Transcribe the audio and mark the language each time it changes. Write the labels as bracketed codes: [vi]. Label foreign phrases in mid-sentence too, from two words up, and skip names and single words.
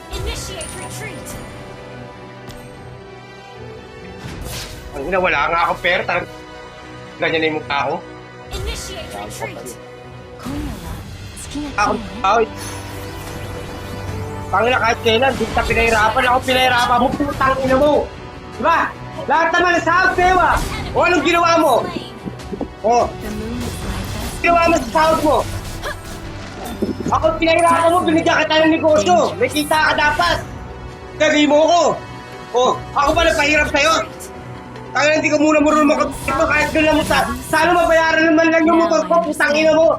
[en] Initiate retreat. [tl] Ang ina, wala nga akong pera. Talagang ganyan na yung mukha ko. [en] Initiate retreat. [ja] 今夜は好きな [tl] Ako, [ja] 人ね [tl] ay. Tangina, kahit kailan, di kita pinahirapan. Ako pinahirapan mo, putang ina mo. Diba? Lahat naman sa sahod sa'yo ah. O anong ginawa mo? O, [en] The moon is my best [tl] ginawa mo sa sahod mo. Ako pinahirapan mo, binigyan kita ng negosyo. May kita ka dapat. Gagawin mo ko. O, ako ba nagpahirap sa'yo? Tangina, hindi ka muna marunong makapito kahit doon lang mo sana mabayaran naman lang yung motor ko, putang ina mo.